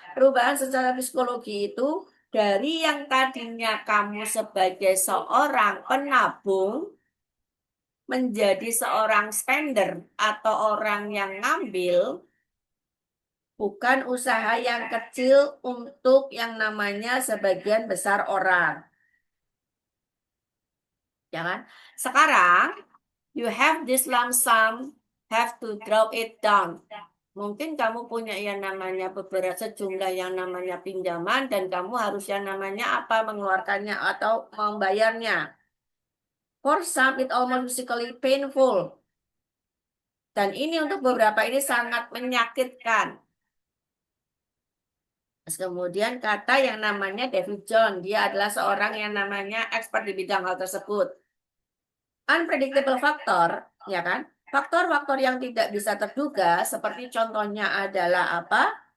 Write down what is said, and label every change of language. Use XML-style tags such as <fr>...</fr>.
<id>Perubahan secara psikologi itu dari yang tadinya kamu sebagai seorang penabung menjadi seorang spender atau orang yang ngambil, bukan usaha yang kecil untuk yang namanya sebagian besar orang. Ya kan? Sekarang,</id> <en>you have this lump sum, have to drop it down.</en> <id>Mungkin kamu punya yang namanya beberapa sejumlah yang namanya pinjaman dan kamu harus yang namanya apa mengeluarkannya atau membayarnya.</id> <en>For some, it almost physically painful.</en> <id>Dan ini untuk beberapa ini sangat menyakitkan. Terus kemudian kata yang namanya David John, dia adalah seorang yang namanya expert di bidang hal tersebut.</id> <en>Unpredictable factor,</en> <id>ya kan? Faktor-faktor yang tidak bisa terduga, seperti contohnya adalah apa?</id>